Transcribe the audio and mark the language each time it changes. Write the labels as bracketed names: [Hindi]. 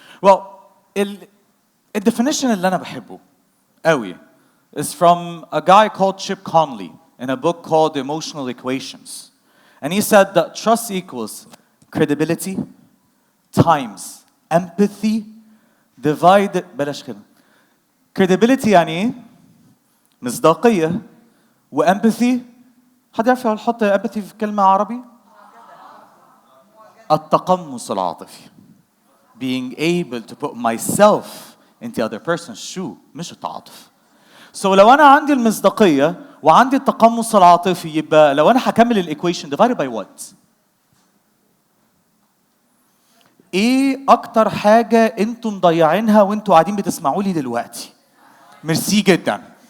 [English] Well, the definition [Arabic] اللي أنا بحبه قوي [English] is from a guy called Chip Conley in a book called Emotional Equations. And he said that trust equals credibility times empathy divided [Arabic] بلاش كده. Credibility يعني ايه؟ مصداقية وempathy. حد يعرف يحط empathy في كلمة عربي؟ التقمص العاطفي. [English] Being able to put myself into the other person's shoe [Arabic] مش التعاطف. So لو أنا عندي المصداقية وعندي التقمص العاطفي يبقى لو أنا هكمل الإيكويشن [English] divided by what؟ [Arabic] إيه أكتر حاجة أنتم مضيعينها وأنتم قاعدين بتسمعوا لي دلوقتي؟ ميرسي جدا.